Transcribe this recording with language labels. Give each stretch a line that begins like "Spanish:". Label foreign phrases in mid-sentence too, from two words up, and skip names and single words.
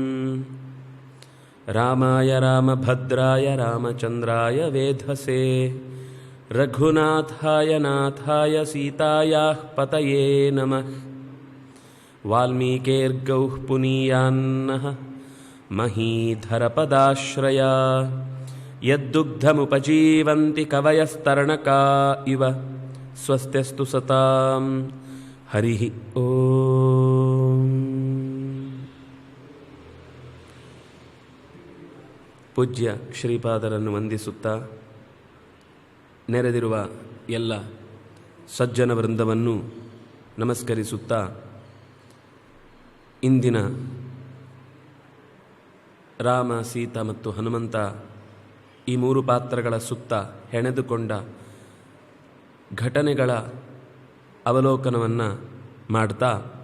Sanskrit: ರಾಮಾಯ ರಾಮಭದ್ರಾಯ ರಾಮಚಂದ್ರಾಯ ವೇಧಸೇ ರಘುನಾಥಾಯ ನಾಥಾಯ ಸೀತಾಯಾಃ ಪತಯೇ ನಮಃ ವಾಲ್ಮೀಕೇರ್ಗೌಃ ಪುನೀಯಾನ್ನಃ ಮಹೀಧರಪದಾಶ್ರಯ ಯದ್ದುಗ್ಧಮುಪಜೀವಂತಿ ಕವಯಸ್ತರಣಕಾ ಇವ ಸ್ವಸ್ತ್ಯಸ್ತು ಸತಾಂ ಹರಿ ಓಂ.
Kannada: ಪೂಜ್ಯ ಶ್ರೀಪಾದರನ್ನು ವಂದಿಸುತ್ತಾ ನೆರೆದಿರುವ ಎಲ್ಲ ಸಜ್ಜನ ವೃಂದವನ್ನು ನಮಸ್ಕರಿಸುತ್ತಾ ಇಂದಿನ ರಾಮ, ಸೀತಾ ಮತ್ತು ಹನುಮಂತ ಈ ಮೂರು ಪಾತ್ರಗಳ ಸುತ್ತ ಹೆಣೆದುಕೊಂಡ ಘಟನೆಗಳ ಅವಲೋಕನವನ್ನು ಮಾಡ್ತಾ